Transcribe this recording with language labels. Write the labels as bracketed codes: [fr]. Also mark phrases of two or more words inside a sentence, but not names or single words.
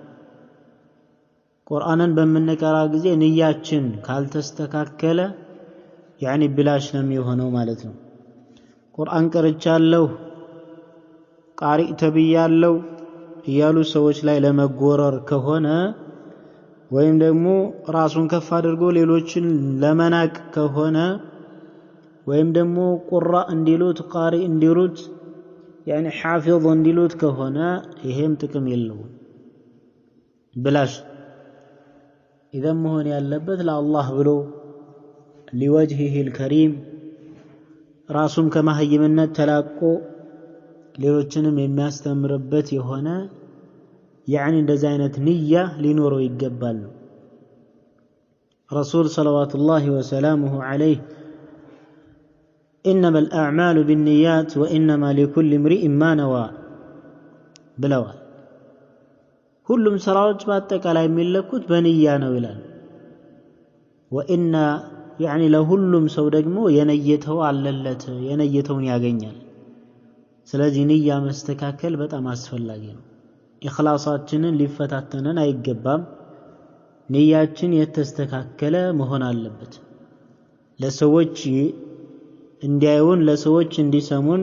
[am] ቁርአንን በመነቀራ ጊዜ ንያችን ካልተስተካከለ يعني ብላሽ ነው የሚሆነው ማለት ነው። ቁርአን ቀርቻለሁ ቃሪ ተብያለሁ እያሉ ሰዎች ላይ ለመጎረር ከሆነ ወይም ደግሞ ራሱን ከፍ አድርጎ ሌሎችን ለመናቅ ከሆነ ወይም ደግሞ ቁራ እንዲሉት ቃሪ እንዲሉት [ar] يعني حافظ [am] እንዲሉት ከሆነ ይሄም ጥቅም የለውም ብላሽ إذا መሆን ያለበት ለአላህ ብሎ [ar] لوجهه الكريم [am] ራሱም ከማህይምነት ተላቆ ሌሎችንም የሚያስተምርበት የሆነ يعني እንደዚህ አይነት ንያ ሊኖረው ይገባል። [ar] رسول صلوات الله وسلامه عليه إنما الأعمال بالنيات وإنما لكل امرئ ما نوى [am] ብለዋል። ሁሉም ስራዎች በአጠቃላይ የሚለኩት በንያ ነው ይላል። [ar] وإن يعني [am] ለሁሉም ሰው ደግሞ የነየተው አለለት የነየተውን ያገኛል። ስለዚህ ንያ መስተካከል በጣም አስፈላጊ ነው። ኢኽላሳችንን ሊፈታተነን አይገባም። ንያችን የተስተካከለ መሆን አለበት። ለሰዎች እንዲያዩን ለሰዎች እንዲሰሙን